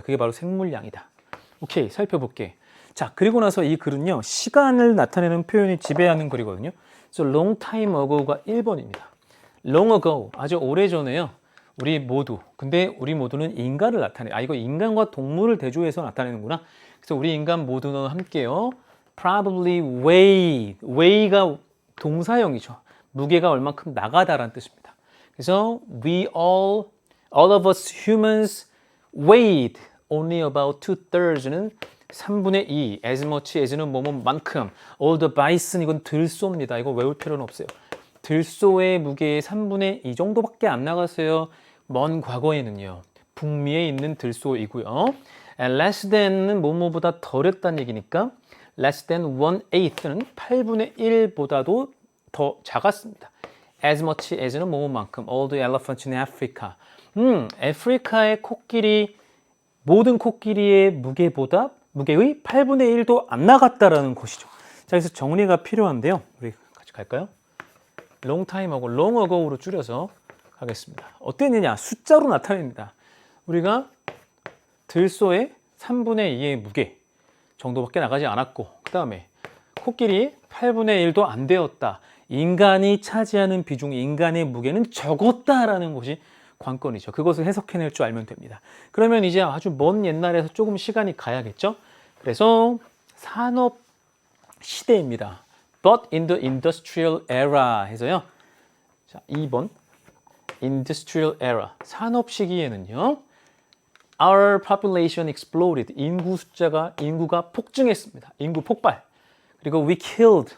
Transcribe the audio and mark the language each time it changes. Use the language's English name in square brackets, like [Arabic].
[Korean] 그게 바로 생물량이다. 오케이, 살펴볼게. 자, 그리고 나서 이 글은요, 시간을 나타내는 표현이 지배하는 글이거든요. 그래서 long time ago가 1번입니다. long ago, 아주 오래전에요. 우리 모두. 근데 우리 모두는 인간을 나타내. 아, 이거 인간과 동물을 대조해서 나타내는구나. 그래서 우리 인간 모두는 함께요. [English] Probably weigh. [Korean] weigh가 동사형이죠. 무게가 얼만큼 나가다라는 뜻입니다. [English] 그래서 we all of us humans weighed only about 2/3는 3분의 2, as much as는 뭐뭐만큼, all the bison [Korean] 이건 들소입니다. 이거 외울 필요는 없어요. 들소의 무게의 3분의 2 정도밖에 안 나갔어요. 먼 과거에는요. 북미에 있는 들소이고요. [English] And less than은 [Korean] 뭐뭐보다 덜했다는 얘기니까 less than 1/8는 8분의 1보다도 더 작았습니다. [English] as much as는 [Korean] 뭐뭐만큼, [English] all the elephants in Africa. [Korean] 아프리카의 코끼리, 모든 코끼리의 무게의 8분의 1도 안 나갔다라는 것이죠. 자, 그래서 정리가 필요한데요. 우리 같이 갈까요? long time하고 long ago로 줄여서 가겠습니다. 어땠느냐? 숫자로 나타냅니다. 우리가 들소의 3분의 2의 무게 정도밖에 나가지 않았고, 그 다음에 코끼리 8분의 1도 안 되었다. 인간이 차지하는 비중, 인간의 무게는 적었다라는 것이 관건이죠. 그것을 해석해낼 줄 알면 됩니다. 그러면 이제 아주 먼 옛날에서 조금 시간이 가야겠죠? 그래서 산업 시대입니다. [English] But in the industrial era 해서요. [Korean] 자, 2번 industrial era 산업 시기에는요. [English] Our population exploded. [Korean] 인구가 폭증했습니다. 인구 폭발. [English] 그리고 we killed.